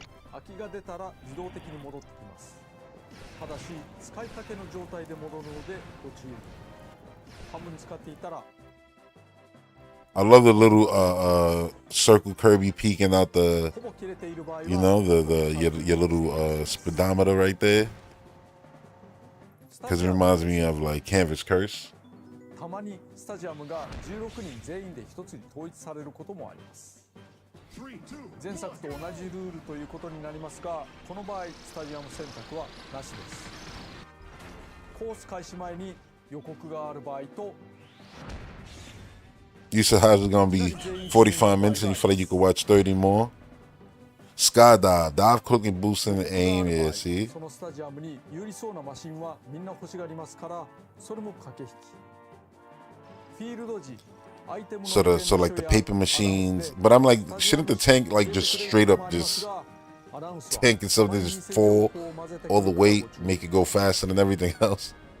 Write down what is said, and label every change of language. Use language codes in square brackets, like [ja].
[ja] 空きが出たら自動的に戻ってきます。ただし使いかけの状態で戻るのでご注意。半分に使っていたら [en] I love the little circle Kirby peeking out the, you know, your little speedometer right there. Because it reminds me of like Canvas Curse. [ja] たまにスタジアムが16人全員で一つに統一されることもあります。前作と同じルールということになりますが、この場合スタジアム選択はなしです。コース開始前に予告がある場合と [en] You said how's it gonna be 45 minutes and you feel like you could watch 30 more? Skydive, dive quick and boost in the aim, yeah, see? [ja] そのスタジアムに有利そうなマシンはみんな欲しがりますから、それも駆け引き。フィールド時 [en] So like the paper machines, but I'm like, shouldn't the tank like just straight up just tank and something just fall all the weight, make it go faster than everything else?